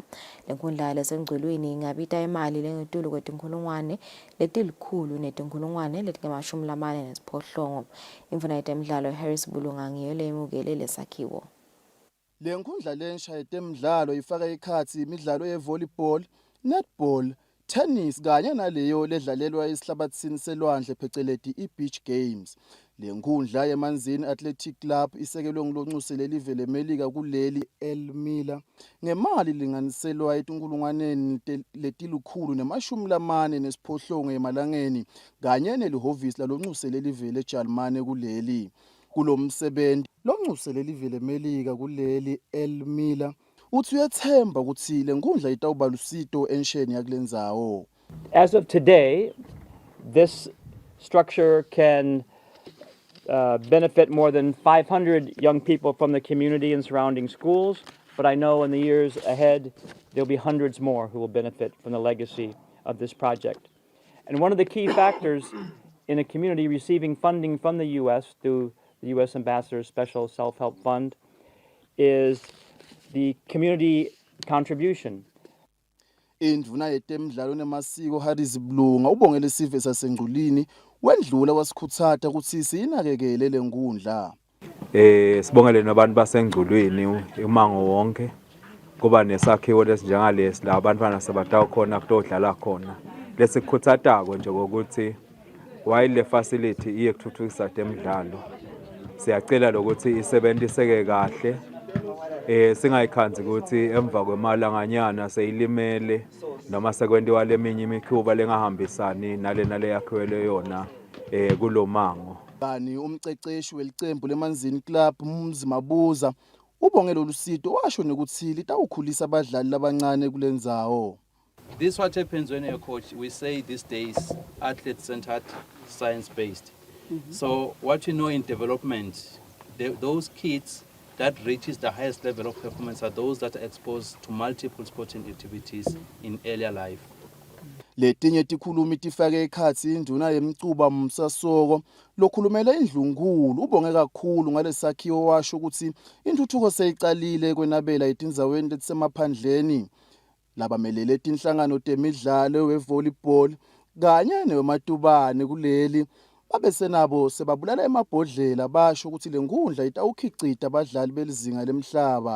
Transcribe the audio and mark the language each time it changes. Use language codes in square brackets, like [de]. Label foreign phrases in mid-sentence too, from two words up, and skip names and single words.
[ss] Lenkhundla lesengcwelweni ingabita imali lengetulu kwetinkhulungwane letilikhulu netinkhulungwane letingamashumi imfuna yetemidlalo Harris Bulunga ngiyo leyimukele lesakhiwo. Lenkhundla lensha yetemidlalo ifaka ikhathi imidlalo yevolleyball, netball, tennis kanye naleyo ledlalelwa esihlabathini selwandle pheceleti i- [en] beach games. [ss] Lenkundla yeManzini Athletic Club isekelwe ngulonxusele live lemelika kuleli El Miller ngemali linganiselwa etinkulungwaneni letilukhulu ne-48 emalangeni kanye nelihhovisi lalonxusele live leJalimane kuleli. Kulomsebenzi lonxusele live lemelika kuleli El Miller uthi uyethemba ukuthi lenkundla itawuba lusito ensheni yakulendzawo. [en] As of today, this structure can benefit more than 500 young people from the community and surrounding schools, but I know in the years ahead there'll be hundreds more who will benefit from the legacy of this project. And one of the key factors in a community receiving funding from the U.S. through the U.S. Ambassador's Special Self-Help Fund is the community contribution. [ss] Indvuna yetemidlalo nemasiko Harris Bulunga ubongele isive sasengqulini wendlula wasikhutsata ukuthi siyinakekele lenkundla. Sibongele nabantu basengqulwini umango wonke kuba nesakhiwo lesinjengalesi la abantwana sabatawu khona kutodlala khona. Lesikhutsatako nje ukuthi while le facility iyekuthuthukisa temidlalo siyacela lokuthi isebenziseke kahle. Singayikhanzi ukuthi emva kwemalanganyana seyilimele noma sekwentiwa leminye imikhuba lengahambisani nale yakhiwele yona kulomango. Bani umceceshi welicembu leManzini Club Mumzi Mabuza ubongela olusito washo nokuthi litawukhulisa abadlali labancane kulendzawo. [en] This is what happens when you're a coach. We say these days, athlete-centered, science-based. So what you know in development, those kids that reaches the highest level of performance are those that are exposed to multiple sporting activities in earlier life. [ss] Letinye tikhulumi tifake ekhatsi induna yemcuba Msasoko lokhulumela indlunkulu ubonge kakhulu ngalesakhiwo washo ukuthi intuthuko seyiqalile kwenabela etindzaweni letisemaphandleni labamelele tinhlangano temidlalo wevolleyball kanye newematubane kuleli babesenabo sebabulala emabhodlela basho ukuthi lenkundla itawukhicita abadlali belizinga lemhlaba.